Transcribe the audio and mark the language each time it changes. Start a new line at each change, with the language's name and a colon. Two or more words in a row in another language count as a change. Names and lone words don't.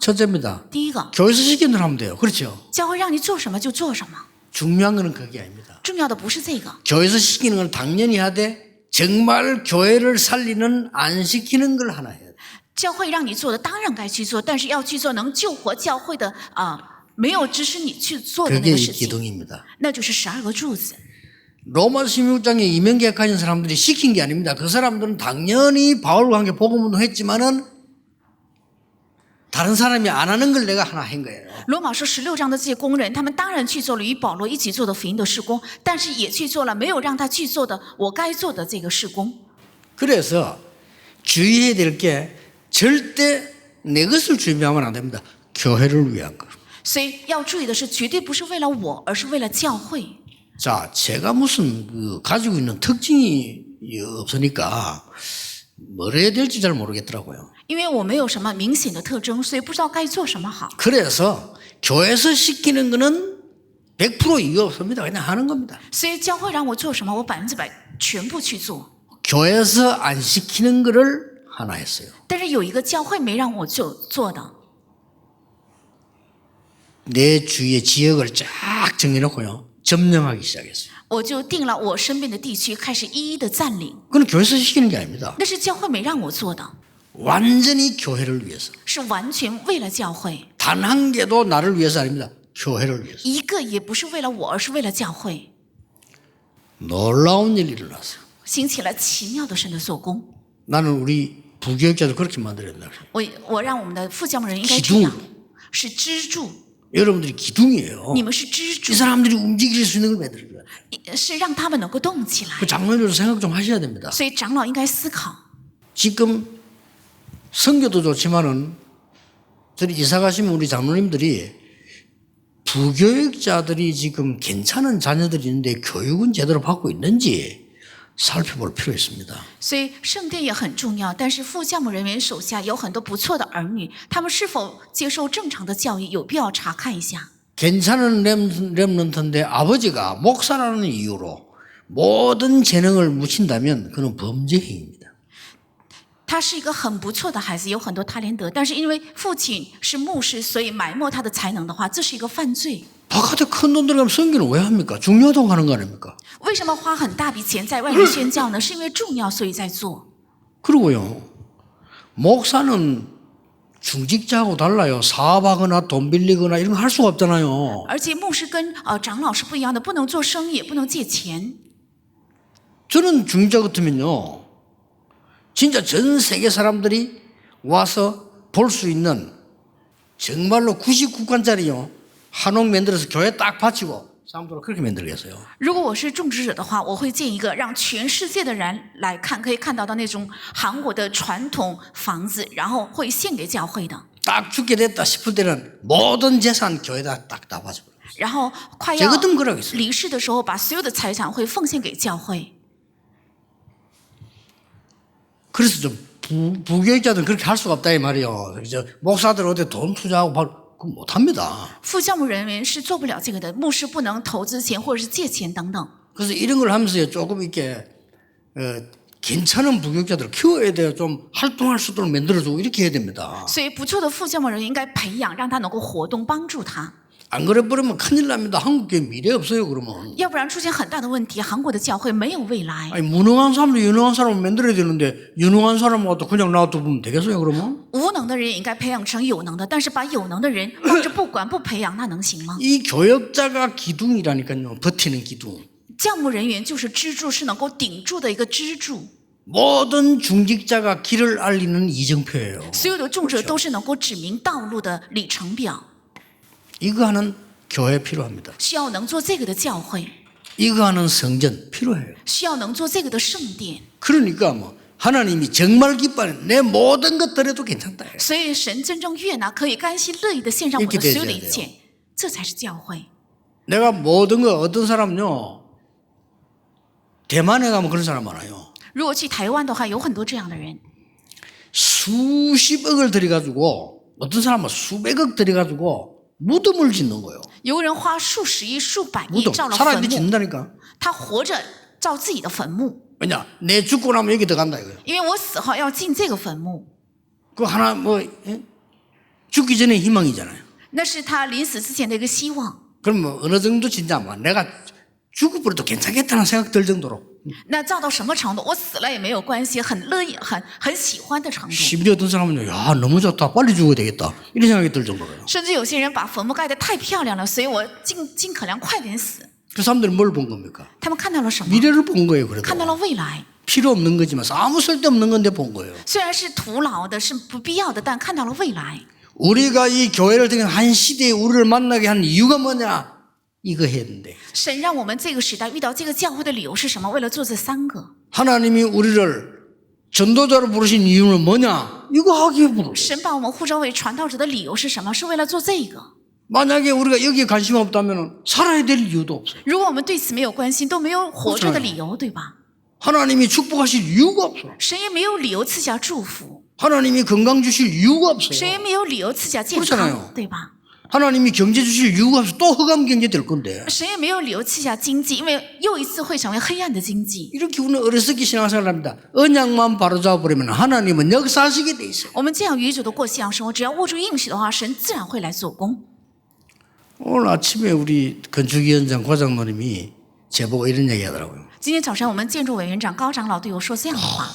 Korean: 첫째입니다.
Chinese: 第一个，
Korean: 교회에서 시키는 대로 하면 돼요. 그렇죠?
Chinese: 教会让你做什么就做什么，
Korean: 중요한 거는 그게 아닙니다.
Chinese: 重要的不是这个。
Korean: 교회에서 시키는 건 당연히 하되 정말 교회를 살리는 안 시키는 걸 하나 해야 돼요.
Chinese: 教会让你做的当然该去做，但是要去做能救活教会的没有指使你去做的那
Korean: 그게
Chinese: 个
Korean: 이
Chinese: 事情，
Korean: 기둥입니다.
Chinese: 那就是12个柱子。
Korean: 로마 16장에 이명계약하신 사람들이 시킨 게 아닙니다. 그 사람들은 당연히 바울과 함께 복음운동 했지만은 다른 사람이 안 하는 걸 내가 하나 한 거예요.
Chinese: 罗马书16章的这些工人，他们当然去做了与保罗一起做的福音的事工，但是也去做了没有让他去做的我该做的这个事工。
Korean: 그래서 주의해야 될 게 절대 내 것을 준비하면 안 됩니다. 교회를 위한 거.
Chinese: 所以要注意的是，绝对不是为了我，而是为了教会。
Korean: 자, 제가 무슨 가지고 있는 특징이 없으니까 뭘 해야 될지 잘 모르겠더라고요.
Chinese: 因为我没有什么明显的特征，所以不知道该做什么好。
Korean: 그래서 교회에서 시키는 거는 100% 이유 없습니다. 그냥 하는 겁니다.
Chinese: 所以教会让我做什么，我100%全部去做。
Korean: 교회에서 안 시키는 거를 하나 했어요.
Chinese: 但是有一个教会没让我做的，
Korean: 내 주위의 지역을 쫙 정해놓고요. 점령하기 시작했어요.
Chinese: 我就定了我身边的地区，开始一一的占领。
Korean: 그건 교회에서 시키는 게 아닙니다.
Chinese: 那是教会没让我做的，
Korean: 완전히 교회를 위해서.
Chinese: 是完全为了教会，
Korean: 단 한 개도 나를 위해서 아닙니다. 교회를 위해서.
Chinese: 一个也不是为了我，而是为了教会。
Korean: 놀라운 일이 일어났어요.
Chinese: 兴起了奇妙的神的做工。
Korean: 나는 우리 부교육자도 그렇게 만들어야 된다.
Chinese: 我让我们的副教牧人应该这样，是支柱，
Korean: 여러분들이 기둥이에요.
Chinese: 你们是支柱
Korean: 이 ， 사람들이 움직일 수 있는 걸 만들어줘야 돼요.
Chinese: 是让他们能够动起来。
Korean: 그 장로님도 생각 좀 하셔야 됩니다.
Chinese: 所以长老应该思考，
Korean: 지금 선교도 좋지만은 저리 이사 가시면 우리 장로님들이 부교육자들이 지금 괜찮은 자녀들이 있는데 교육은 제대로 받고 있는지 살펴볼 필요가 있습니다.
Chinese: 所以圣殿也很重要。但是副教牧人员手下有很多不错的儿女，他们是否接受正常的教育，有必要查看一下。
Korean: 괜찮은 렘넌트인데 아버지가 목사라는 이유로 모든 재능을 묻힌다면 그는 범죄 행위입니다.
Chinese: 他是一个很不错的孩子，有很多他连德，但是因为父亲是牧师，所以埋没他的才能的话，这是一个犯罪。
Korean: 바깥에 큰 돈 들어가면 선교는 왜 합니까? 중요하다고 하는 거 아닙니까?
Chinese: 为什么花很大笔钱在外面宣教呢？是因为重要，所以在做。
Korean: 그리고요, 목사는 중직자하고 달라요. 사업하거나 돈 빌리거나 이런 거 할 수가 없잖아요.
Chinese: 而且牧师跟长老是不一样的，不能做生意，也不能借钱。
Korean: 저는 중직자 같으면요, 진짜 전 세계 사람들이 와서 볼 수 있는 정말로 99칸짜리요 한옥 만들어서 교회 딱 바치고 사람들 그렇게 만들겠어요.
Chinese: 如果我是种植者的话，我会建一个让全世界的人来看，可以看到的那种韩国的传统房子，然后会献给教会的。
Korean: 딱 죽게 됐다 싶을 때는 모든 재산 교회에다 딱 다 바쳐버려요.
Chinese: 然后快
Korean: 저
Chinese: 要
Korean: 같으면 그러겠어요.
Chinese: 离世的时候，把所有的财产会奉献给教会。
Korean: 그래서 좀 부교육자들은 그렇게 할 수가 없다 이 말이에요. 그죠? 목사들 어디 돈 투자하고 그거 못합니다.
Chinese: 副教牧人员是做不了这个的，牧师不能投资钱或者是借钱等等。
Korean: 그래서 이런 걸 하면서 조금 이렇게 괜찮은 부교육자들을 키워야 돼요. 좀 활동할 수 있도록 만들어주고 이렇게 해야 됩니다.
Chinese: 所以不错的副教牧人员应该培养，让他能够活动，帮助他。
Korean: 안 그래 버리면 큰일 납니다. 한국에 미래 없어요. 그러면
Chinese: 要不然出现很大的问题，韩国的教会没有未来。
Korean: 아니 무능한 사람도 유능한 사람을 만들어야 되는데 유능한 사람하고 그냥 놔둬 보면 되겠어요? 그러면
Chinese: 无能的人也应该培养成有能的，但是把有能的人放着不管不培养，那能行吗？
Korean: 이 교역자가 기둥이라니까요. 버티는 기둥.
Chinese: 教牧人员就是支柱，是能够顶住的一个支柱。
Korean: 모든 중직자가 길을 알리는 이정표예요.
Chinese: 所有的种者都是能够指明道路的里程表，
Korean: 이거 하는 교회 필요합니다.
Chinese: 需要能做这个的教会，
Korean: 이거 하는 성전 필요해요.
Chinese: 需要能做这个的圣殿。
Korean: 그러니까 뭐 하나님이 정말 기뻐하는 내 모든 것들에도 괜찮다.
Chinese: 所以神真正悦纳，可以甘心乐意的献上我的所有的一切，这才是教会。
Korean: 내가 모든 거 어떤 사람은요. 대만에 가면 그런 사람 많아요.
Chinese: 如果去台湾的话，有很多这样的人，
Korean: 수십억을 들여가지고 어떤 사람은 수백억 들여가지고 무덤을 짓는 거예요.
Chinese: 有人花数十亿、数百亿
Korean: 무덤
Chinese: 造了
Korean: 살아있는데
Chinese: 坟墓，
Korean: 짓는다니까.
Chinese: 他活着造自己的坟墓，
Korean: 왜냐? 내 죽고 나면 여기 들어간다 이거예요.
Chinese: 因为我死后要进这个坟墓，
Korean: 그 하나 뭐 죽기 전에 희망이잖아요.
Chinese: 那是他临死之前的一个希望。
Korean: 그럼 뭐 어느 정도 진짜 뭐 내가 죽어버려도 괜찮겠다는 생각 들 정도로
Chinese: 那造到什么程度？我死了也没有关系，很乐意、很喜欢的程度。
Korean: 심지어 어떤 사람은요. 야 너무 좋다. 빨리 죽어야 되겠다. 이런 생각이 들 정도로요.
Chinese: 甚至有些人把坟墓盖得太漂亮了，所以我尽可能快点死。
Korean: 그 사람들은 뭘 본 겁니까?
Chinese: 他们看到了什么？
Korean: 미래를 본 거예요.
Chinese: 看到了
Korean: 그래도
Chinese: 未来。
Korean: 필요 없는 거지만 아무 쓸데없는 건데 본 거예요.
Chinese: 虽然是徒劳的，是不必要的，但看到了未来。
Korean: 우리가 이 교회를 통해 한 시대에 우리를 만나게 한 이유가 뭐냐? 이거 했는데
Chinese: 神让我们这个时代遇到这个教会的理由是什么？为了做这三个。
Korean: 하나님이 우리를 전도자로 부르신 이유는 뭐냐? 이거 하기에 부르.
Chinese: 神把我们呼召为传道者的理由是什么？是为了做这个。
Korean: 만약에 우리가 여기에 관심 없다면 살아야 될 이유도 없어요.
Chinese: 如果我们对此没有关心，都没有活着的理由，对吧？
Korean: 하나님이 축복하실 이유가 없어요.
Chinese: 神也没有理由赐下祝福，
Korean: 하나님이 건강 주실 이유가
Chinese: 神也
Korean: 없어요.
Chinese: 没有理由赐下健
Korean: 그렇잖아요
Chinese: 康，对吧？
Korean: 하나님이 경제 주실 이유가 없어. 또 흑암 경제 될 건데.
Chinese: 神也没有理由赐下经济，因为又一次会成为黑暗的经济。
Korean: 이렇게 우리는 어리석게 신앙생활을 합니다. 언약만 바로잡아버리면 하나님은 역사하시게 돼 있어요.
Chinese: 我们这样愚拙的过信仰生活，只要握住应许的话，神自然会来做工。
Korean: 오늘 아침에 우리 건축위원장 과장노님이 제보고 이런 얘기 하더라고요.
Chinese: 今天早上我们建筑委员长高长老对我说这样的话，